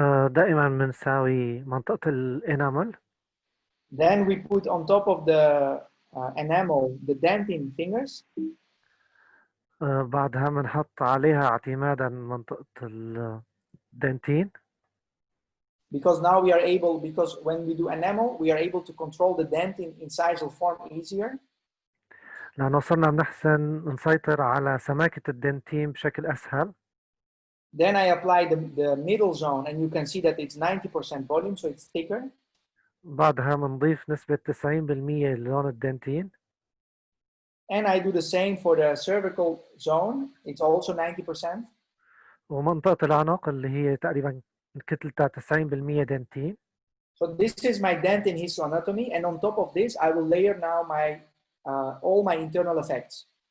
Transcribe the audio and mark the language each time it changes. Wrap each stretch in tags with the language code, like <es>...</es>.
<ar>دائما بنساوي منطقة الانامل.</ar> <en>Then we put on top of the enamel the dentin fingers.</en> <ar>بعدها بنحط عليها اعتمادا منطقة الدنتين.</ar> <en>Because now we are able, because when we do enamel, we are able to control the dentin incisal form easier.</en> <ar>لأنه صرنا بنحسن نسيطر على سماكة الدنتين بشكل أسهل.</ar> <en>Then I apply the middle zone, and you can see that it's 90% volume, so it's thicker.</en> <ar>بعدها بنضيف نسبة 90% للون الدنتين.</ar> <en>And I do the same for the cervical zone. It's also 90%.</en> <ar>ومنطقة العنق اللي هي تقريبا كتلتها 90% دنتين.</ar> <en>So this is my dentin histoanatomy, and on top of this, I will layer now my all my internal effects.</en>